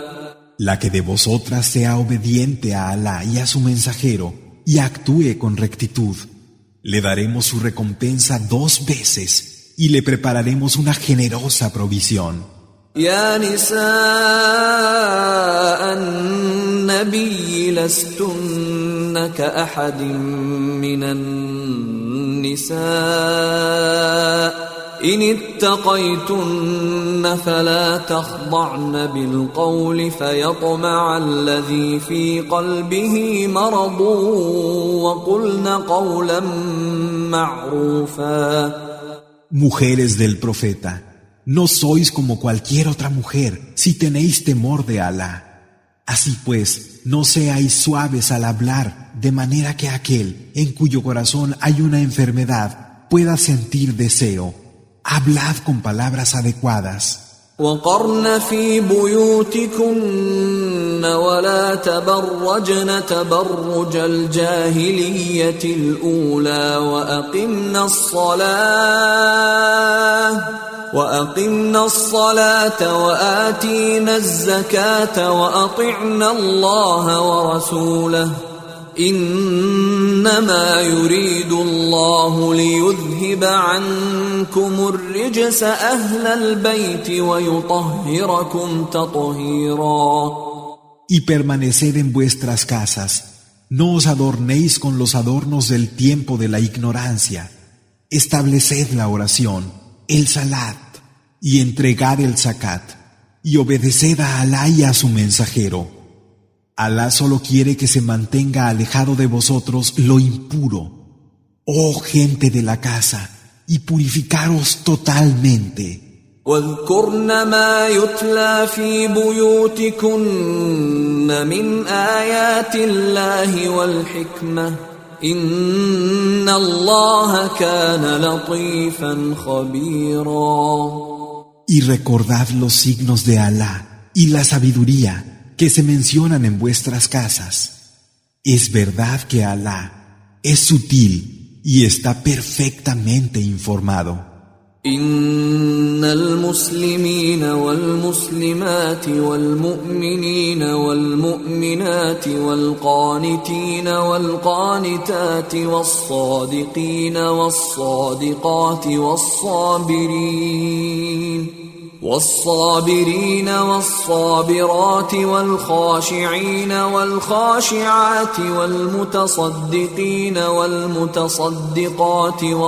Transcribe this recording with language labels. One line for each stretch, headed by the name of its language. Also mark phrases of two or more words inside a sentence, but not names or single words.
Spanish: La que de vosotras sea obediente a Alá y a su mensajero y actúe con rectitud, le daremos su recompensa 2 veces y le prepararemos una generosa provisión.
Arabic: يا نساء النبي لستن كأحد من النساء إن اتقيتن فلا تخضعن بالقول فيطمع الذي في قلبه مرض وقلن قولا معروفا.
Spanish: Mujeres del profeta, no sois como cualquier otra mujer si tenéis temor de Alá. Así pues, no seáis suaves al hablar, de manera que aquel en cuyo corazón hay una enfermedad pueda sentir deseo. Hablad con palabras adecuadas.
Arabic: وقرن في بيوتكن ولا تبرجن تبرج الجاهلية الأولى وأقمنا الصلاة وآتينا الزكاة وأطعنا الله ورسوله إنما يريد الله ليذهب عنكم الرجس أهل البيت ويطهركم تطهيرا.
Spanish: Y permaneced en vuestras casas. No os adornéis con los adornos del tiempo de la ignorancia. Estableced la oración, el salat, y entregad el zakat, y obedeced a Alá y a su mensajero. Alá solo quiere que se mantenga alejado de vosotros lo impuro. Oh gente de la casa, y purificaros totalmente.
Arabic: واذكرن ما يتلى في بيوتكن من آيات الله والحكمة إن الله كان لطيفا خبيرا.
Spanish: Y recordad los signos de Alá y la sabiduría que se mencionan en vuestras casas. Es verdad que Alá es sutil y está perfectamente informado.
Arabic: إن المسلمين والمسلمات والمؤمنين والمؤمنات والقانتين والقانتات والصادقين والصادقات والصابرين والصابرات والخاشعين والخاشعات والمتصدقين والمتصدقات